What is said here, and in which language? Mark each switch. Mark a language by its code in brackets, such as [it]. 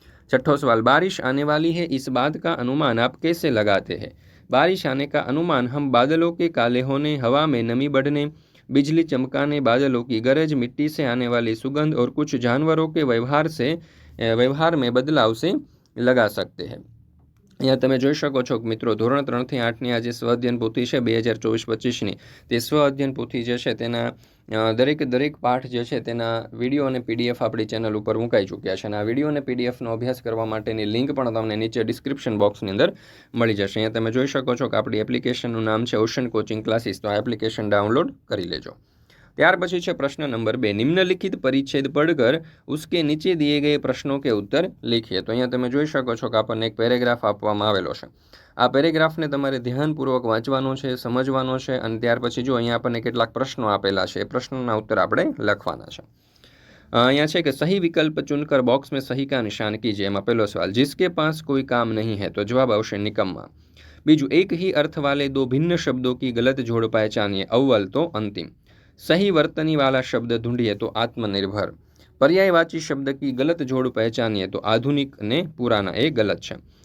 [hi] छठो सवाल, बारिश आने वाली है, इस बात का अनुमान आप कैसे लगाते हैं? बारिश आने का अनुमान हम बादलों के काले होने, हवा में नमी बढ़ने, बिजली चमकाने, बादलों की गरज, मिट्टी से आने वाली सुगंध और कुछ जानवरों के व्यवहार में बदलाव से लगा सकते हैं। [gu] અહીંયા તમે જોઈ શકો છો કે મિત્રો ધોરણ 3 થી 8ની આ જે સ્વ અધ્યયન પોથી છે 2024-25ની, તે સ્વ અધ્યયન પોથી જે છે તેના દરેક પાઠ જે છે તેના વિડીયો અને પીડીએફ આપણી ચેનલ ઉપર મુકાઈ ચૂક્યા છે અને આ વિડીયો અને પીડીએફનો અભ્યાસ કરવા માટેની લિંક પણ તમને નીચે ડિસ્ક્રિપ્શન બોક્સની અંદર મળી જશે। અહીંયા તમે જોઈ શકો છો કે આપણી એપ્લિકેશનનું નામ છે ઓશન કોચિંગ ક્લાસીસ, તો આ એપ્લિકેશન ડાઉનલોડ કરી લેજો। ત્યાર પછી છે પ્રશ્ન નંબર 2, [hi] નિમ્નલિખિત પરિચ્છેદ पढ़कर उसके नीचे दिए गए प्रश्नों के उत्तर लिखिए। [gu] तो અહીંયા તમે જોઈ શકો છો કે આપણને એક પેરેગ્રાફ આપવામાં આવેલો છે। આ પેરેગ્રાફને તમારે ધ્યાનપૂર્વક વાંચવાનો છે, સમજવાનો છે અને ત્યાર પછી જો અહીંયા આપણને કેટલાક પ્રશ્નો આપેલા છે, એ પ્રશ્નોના उत्तर આપણે લખવાના છે। અહીંયા છે કે [hi] सही विकल्प चुनकर बॉक्स में सही का निशान कीजिए। [gu] એમાં પહેલો સવાલ, [hi] जिसके पास कोई काम नहीं है, तो जवाब [gu] આવશે નિકમ્મા। બીજું, [hi] एक ही अर्थ वाले दो भिन्न शब्दों की गलत जोड़ पहचानिए। अव्वल तो अंतिम। सही वर्तनी वाला शब्द ढूंढिए, तो आत्मनिर्भर। पर्यायवाची शब्द की गलत जोड़ पहचानिए, तो आधुनिक ने पुराना, ये गलत है।